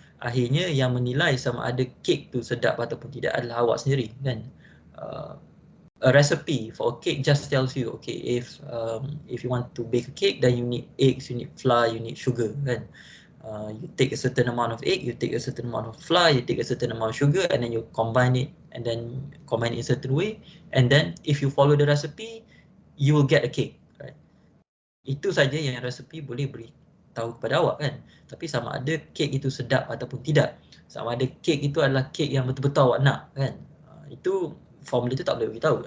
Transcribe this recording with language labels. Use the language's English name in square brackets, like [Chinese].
[Malay] Akhirnya yang menilai sama ada kek tu sedap ataupun tidak adalah awak sendiri, kan? [English] A recipe for a cake just tells you, okay, if you want to bake a cake, then you need eggs, you need flour, you need sugar, kan? You take a certain amount of egg, you take a certain amount of flour, you take a certain amount of sugar, and then you combine it in a certain way, and then if you follow the recipe, you will get a cake, right? [Malay] Itu saja yang resipi boleh beritahu kepada awak, kan? Tapi sama ada kek itu sedap ataupun tidak, sama ada kek itu adalah kek yang betul-betul awak nak, kan? Itu formula itu tak boleh beritahu.